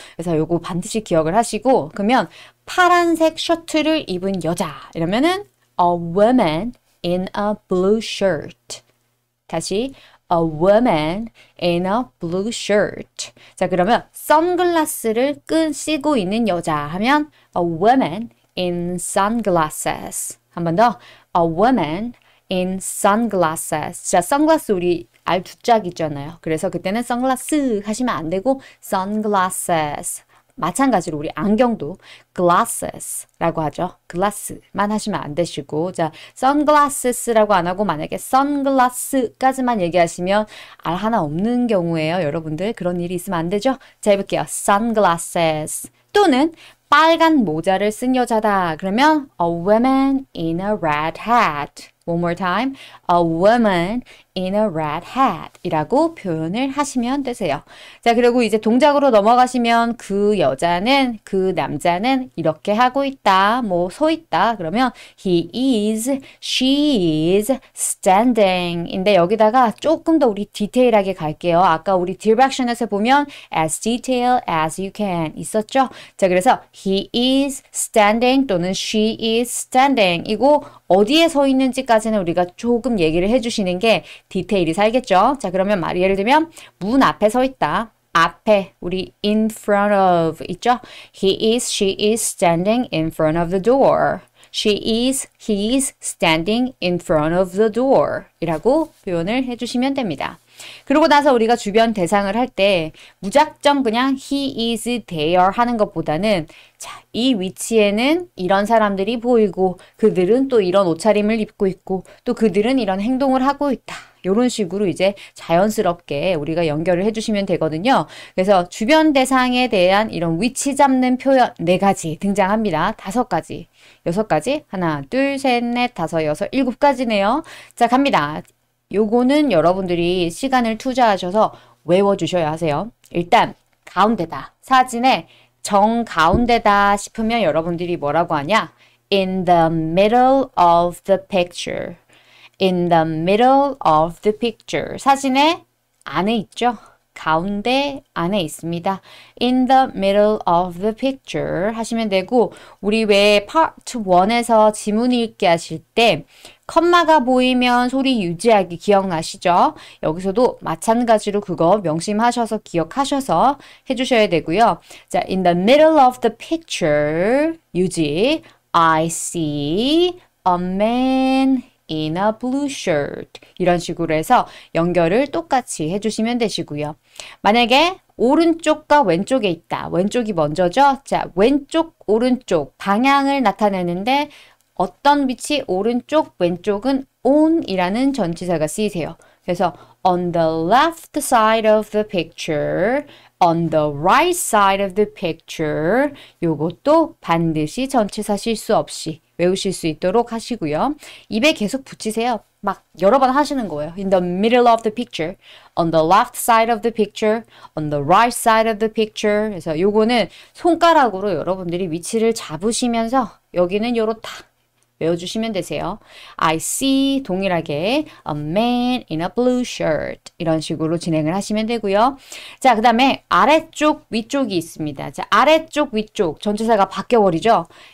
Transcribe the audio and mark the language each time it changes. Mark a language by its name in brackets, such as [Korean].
[Korean] 그래서 요거 반드시 기억을 하시고 그러면 파란색 셔츠를 입은 여자 이러면은 [English] a woman in a blue shirt. [Korean] 다시 [English] a woman in a blue shirt. [Korean] 자, 그러면 선글라스를 쓰고 있는 여자 하면 [English] a woman in sunglasses. [Korean] 한 번 더 [English] a woman in sunglasses. [Korean] 자, 선글라스 우리 알 두 짝 있잖아요. 그래서 그때는 선글라스 하시면 안 되고 sunglasses. 마찬가지로 우리 안경도 glasses라고 하죠. glass만 하시면 안 되시고 자, sunglasses라고 안 하고 만약에 sunglass까지만 얘기하시면 알 하나 없는 경우에요. 여러분들 그런 일이 있으면 안 되죠. 자, 해볼게요. sunglasses 또는 빨간 모자를 쓴 여자다. 그러면 [English] a woman in a red hat. One more time. A woman in a red hat [Korean] 이라고 표현을 하시면 되세요. 자, 그리고 이제 동작으로 넘어가시면 그 여자는, 그 남자는 이렇게 하고 있다, 뭐 서 있다. 그러면 [English] he is, she is standing [Korean] 인데 여기다가 조금 더 우리 디테일하게 갈게요. 아까 우리 direction에서 보면 [English] as detailed as you can [Korean] 있었죠? 자, 그래서 [English] he is standing [Korean] 또는 [English] she is standing [Korean] 이거 어디에 서 있는지까지는 우리가 조금 얘기를 해주시는 게 디테일이 살겠죠. 자, 그러면 말 예를 들면 문 앞에 서 있다. 앞에 우리 [English] in front of [Korean] 있죠. [English] He is, she is standing in front of the door. She is, he is standing in front of the door [Korean] 이라고 표현을 해주시면 됩니다. 그러고 나서 우리가 주변 대상을 할 때 무작정 그냥 [English] he is there [Korean] 하는 것보다는 자, 이 위치에는 이런 사람들이 보이고 그들은 또 이런 옷차림을 입고 있고 또 그들은 이런 행동을 하고 있다. 이런 식으로 이제 자연스럽게 우리가 연결을 해주시면 되거든요. 그래서 주변 대상에 대한 이런 위치 잡는 표현 4가지 등장합니다. 5가지, 6가지, 하나, 둘, 셋, 넷, 다섯, 여섯, 7가지네요. 자, 갑니다. 요거는 여러분들이 시간을 투자하셔서 외워주셔야 하세요. 일단 가운데다, 사진의 정가운데다 싶으면 여러분들이 뭐라고 하냐? [English] In the middle of the picture. In the middle of the picture. [Korean] 사진의 안에 있죠? 가운데 안에 있습니다. [English] In the middle of the picture [Korean] 하시면 되고 우리 왜 part 1에서 지문 읽기 하실 때 컴마가 보이면 소리 유지하기 기억나시죠? 여기서도 마찬가지로 그거 명심하셔서 기억하셔서 해주셔야 되고요. 자, [English] in the middle of the picture [Korean] 유지 [English] I see a man in a blue shirt [Korean] 이런 식으로 해서 연결을 똑같이 해주시면 되시고요. 만약에 오른쪽과 왼쪽에 있다. 왼쪽이 먼저죠? 자, 왼쪽, 오른쪽 방향을 나타내는데 어떤 위치? 오른쪽, 왼쪽은 on이라는 전치사가 쓰이세요. 그래서 [English] on the left side of the picture, on the right side of the picture [Korean] 요것도 반드시 전치사 실수 없이 외우실 수 있도록 하시고요. 입에 계속 붙이세요. 막 여러 번 하시는 거예요. [English] In the middle of the picture, on the left side of the picture, on the right side of the picture. [Korean] 그래서 요거는 손가락으로 여러분들이 위치를 잡으시면서 여기는 요렇다. 외워주시면 되세요. [English] I see [Korean] 동일하게 [English] a man in a blue shirt [Korean] 이런 식으로 진행을 하시면 되고요. 자, 그 다음에 아래쪽 위쪽이 있습니다. 자, 아래쪽 위쪽 전치사가 바뀌어버리죠.